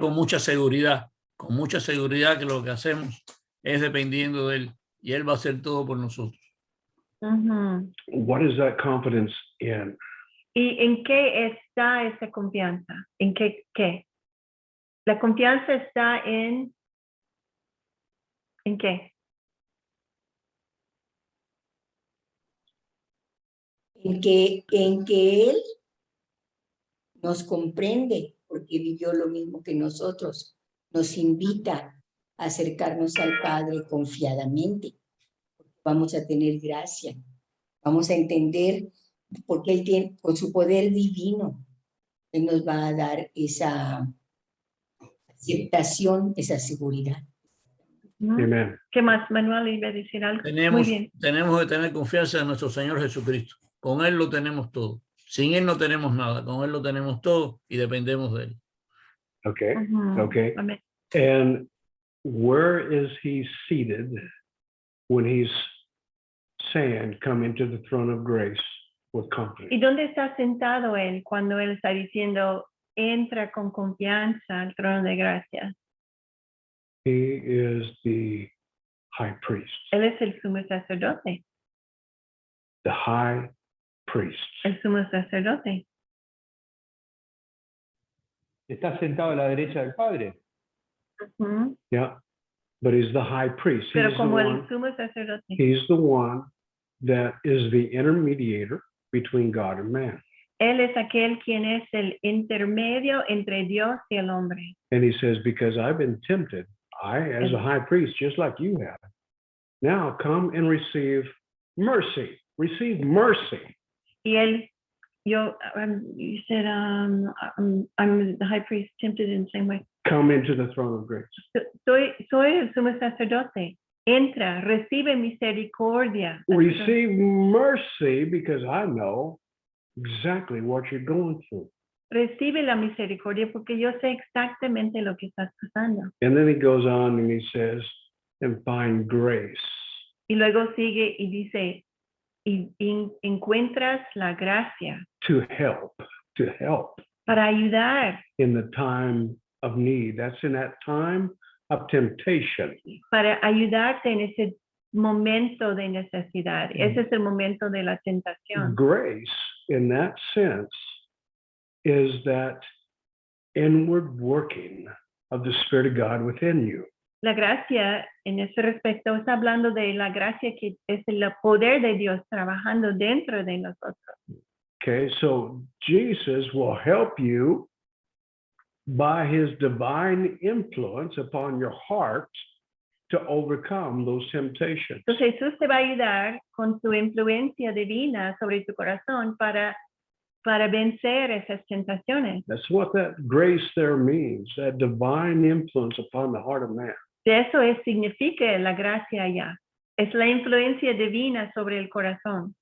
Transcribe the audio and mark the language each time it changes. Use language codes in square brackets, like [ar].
[es] con mucha seguridad que lo que hacemos es dependiendo de Él y Él va a hacer todo por nosotros. Ujú. [en] What is that confidence in? [es] ¿Y en qué está esa confianza? ¿En qué? La confianza está ¿en qué? En que Él nos comprende porque vivió lo mismo que nosotros, nos invita a acercarnos al Padre confiadamente. Vamos a tener gracia, vamos a entender porque Él tiene, con su poder divino, Él nos va a dar esa aceptación, esa seguridad. Ujú. [en] Amen. [es] ¿Qué más? Manuel iba a decir algo. Muy bien. Tenemos que tener confianza en nuestro Señor Jesucristo. Con Él lo tenemos todo. Sin Él no tenemos nada. Con Él lo tenemos todo y dependemos de Él. [en] Okay. Ujú. Okay. [es] Amén. [en] And where is he seated when he's saying, come into the throne of grace with confidence? [es] ¿Y dónde está sentado él cuando él está diciendo, entra con confianza al trono de gracia? [en] He is the high priest. [es] Él es el sumo sacerdote. [en] The high priest. [es] El sumo sacerdote. Está sentado a la derecha del Padre. Ujú. [en] Yeah. But he's the high priest. [es] Pero [en] He's the [es] como el [en] one, [es] sumo sacerdote. [en] he's the one that is the intermediator between God and man. [es] Él es aquel quien es el intermedio entre Dios y el hombre. [en] And he says, because I've been tempted, I, as a high priest, just like you have, now come and receive mercy. Receive mercy. [es] Y él, [en] you said, I'm the high priest tempted in the same way. Come into the throne of grace. [es] Soy el sumo sacerdote. Entra, recibe misericordia. [en] Receive mercy because I know exactly what you're going through. [es] Recibe la misericordia porque yo sé exactamente lo que estás pasando. [en] And then he goes on and he says, and find grace. [es] Y luego sigue y dice, y encuentras la gracia [en] To help [es] para ayudar, [en] in the time of need. That's in that time of temptation. [es] para ayudarte en ese momento de necesidad. Ese es el momento de la tentación. [en] Grace, in that sense, is that inward working of the Spirit of God within you. [es] La gracia, en ese respecto, está hablando de la gracia que es el poder de Dios trabajando dentro de nosotros. [en] Okay, so Jesus will help you by his divine influence upon your heart to overcome those temptations. [es] Entonces Jesús te va a ayudar con su influencia divina sobre tu corazón para vencer esas tentaciones. [en] That's what that grace there means, that divine influence upon the heart of man. [es] De eso significa la gracia allá. Es la influencia divina sobre el corazón.